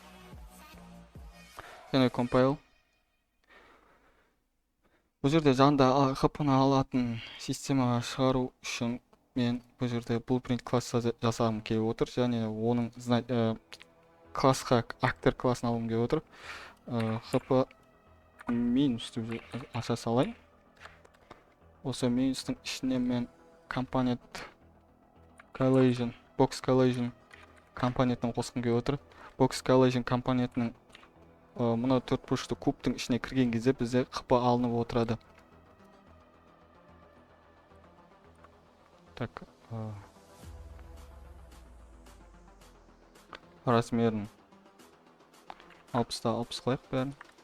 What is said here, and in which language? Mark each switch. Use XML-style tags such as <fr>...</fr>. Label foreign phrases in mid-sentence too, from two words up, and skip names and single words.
<kk>Және compile. Бұл жерде жанында hp-ны алатын системаға шығару үшін мен бұл жерде Blueprint класс жасағым келіп отыр. Және оның классқа актер классын алуым келіп отыр. hp минус деп аша салайын. Осы минустың ішіне мен компонент collision,</kk> <en>box collision</en> <kk>компонентін қосқым келіп отыр.</kk> <en>Box collision</en> <kk>компонентінің мына 4 бұрышты кубтың ішіне кірген кезде бізде hp алынып отырады. Так, размерін 60-та 60 қылайық бәрін.</kk>